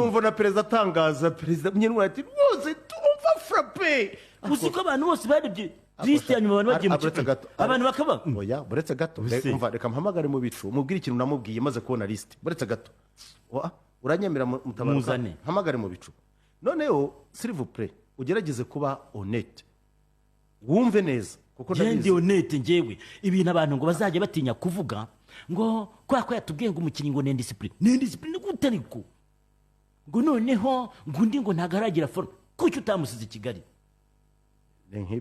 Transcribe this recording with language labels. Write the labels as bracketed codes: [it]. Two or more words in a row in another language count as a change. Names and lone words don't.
[rw] Numva na perezida atangaza perezida nyine ati rwose tumva frappe. Usiko abantu bose barebye list ya nyuma abantu bagiye mu kipe. Abantu bakaba. Oya, buretse gato. Umva reka mpamagare mu bicu. Mubwire ikintu namubwiye maze kubona list. Buretse gato. Uranyemera Mutabaruka. Mpamagare mu bicu. Noneho [fr] s'il vous plaît [rw] ugerageze kuba honnête. Wumve neza. Kuko ndi honnête ngewe. Ibintu abantu ngo bazajye batinya kuvuga ngo kwa yatubwiye ngo umukinnyi ngo ni discipline gute ariko ngo noneho ngo undi ngo ntagaragira forme kuki utamusize i Kigali